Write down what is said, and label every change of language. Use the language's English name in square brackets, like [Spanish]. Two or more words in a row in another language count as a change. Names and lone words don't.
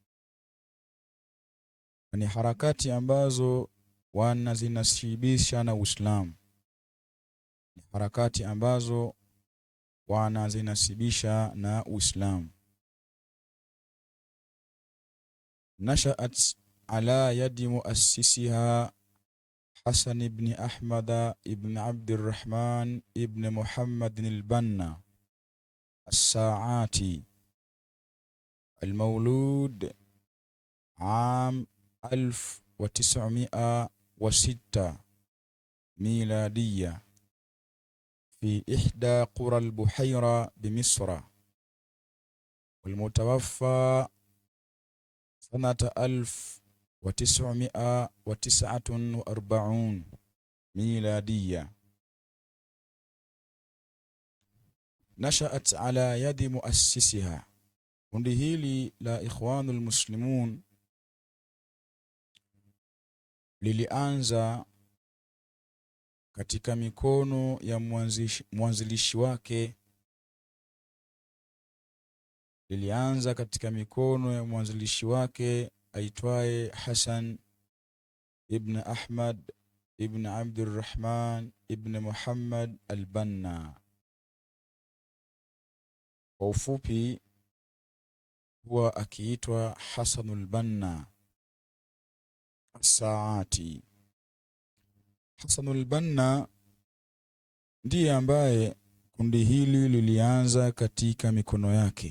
[Swahili] Ni harakati ambazo wanazinasibisha na Uislamu, ni harakati ambazo wanazinasibisha na Uislamu. [Arabic] نشأت على يد مؤسسها حسن بن أحمد بن عبد الرحمن بن محمد البنا الساعاتي المولود عام 1906 ميلادية في إحدى قرى البحيرة بمصر، والمتوفى سنة 1949 ميلادية. نشأت على يد مؤسسها. [Swahili] Kundi hili la Ikhwanul Muslimun lilianza katika mikono ya mwanzilishi wake, aitwaye Hasan ibn Ahmad ibn Abdurrahman ibn Muhammad al-Banna. Kwa ufupi huwa akiitwa Hasanul Banna as-Saati. Hasanul Banna ndiye ambaye kundi hili lilianza katika mikono yake.